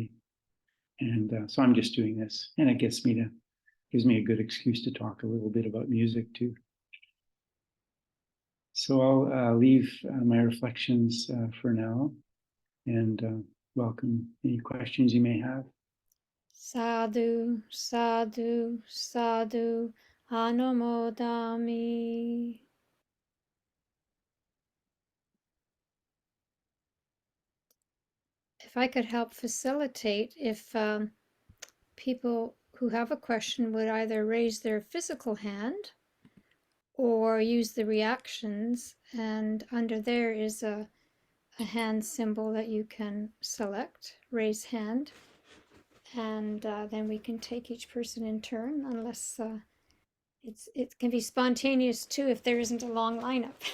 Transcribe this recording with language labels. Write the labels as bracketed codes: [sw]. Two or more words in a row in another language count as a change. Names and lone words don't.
[en] And so I'm just doing this, and it gives me a good excuse to talk a little bit about music too. So I'll leave my reflections for now, and welcome any questions you may have. [pi] Sadhu, sadhu, sadhu, anumodami. [en] If I could help facilitate, if people who have a question would either raise their physical hand or use the reactions, and under there is a hand symbol that you can select, raise hand, and then we can take each person in turn, unless it can be spontaneous too if there isn't a long lineup.